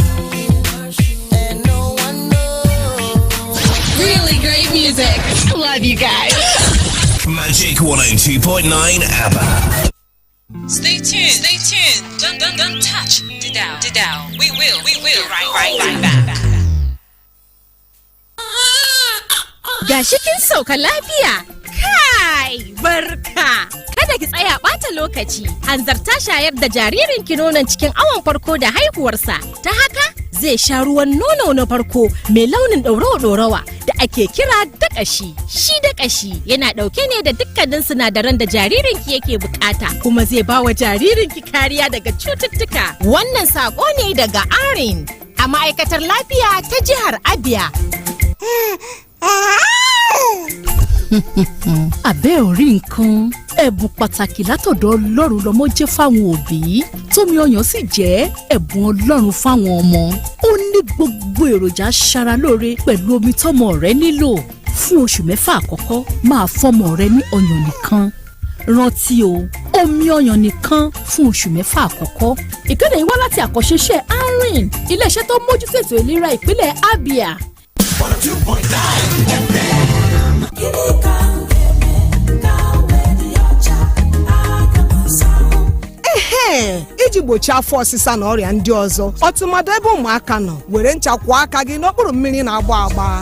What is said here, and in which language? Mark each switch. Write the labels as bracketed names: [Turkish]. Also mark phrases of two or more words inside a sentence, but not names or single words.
[English] And no one knows. Really great music. Love you guys. Magic 102.9 ABBA. Stay tuned. Don't touch the dial. We will right back. [Hausa] Gashi kin sauka lafiya. Kai, barka. Kada ki tsaya ɓata lokaci. Hanzarta shayar da jaririnki nonon cikin awon farko da haihuwarsa. Ta haka zai sha ruwan nono na farko mai launin ɗorawa da ake kira daƙashi. Shi daƙashi yana ɗauke ne da dukkanin sinadaran da jaririnki yake bukata, kuma zai ba wa jaririnki kariya daga cututtuka. Wannan saƙo ne daga ARIN a ma'aikatar lafiya ta jihar Abia. [Yoruba] Abẹ́ orí nǹkan, ẹ̀bùn pàtàkì látọ̀dọ̀ Ọlọ́run lọ́mọ jẹ́ fáwọn òbí, tómi ọyàn sì jẹ́ ẹ̀bùn Ọlọ́run fáwọn ọmọ. Ó ní gbogbo èròjà aṣaralóore pẹ̀lú omi tọ́mọ rẹ nílò. Fún oṣù 6 àkọ́kọ́, máa fọ́mọ rẹ ní ọyàn nìkan. Rántí o, omi ọyàn nìkan fún oṣù 6 àkọ́kọ́. Ìkéde yìí wá láti àkọ́ṣeṣẹ́ ARIN, ilé-iṣẹ́ tó mójútó ètò ìlera ìpínlẹ̀ Abia. 102.9 [Igbo] iji gbochie afọ ọsịsa na ọrịa ndị ọzọ, ọtụmadụ ebe ụmụaka nọ, were ncha kwụọ aka gị n'okpuru mmiri na-agba agba.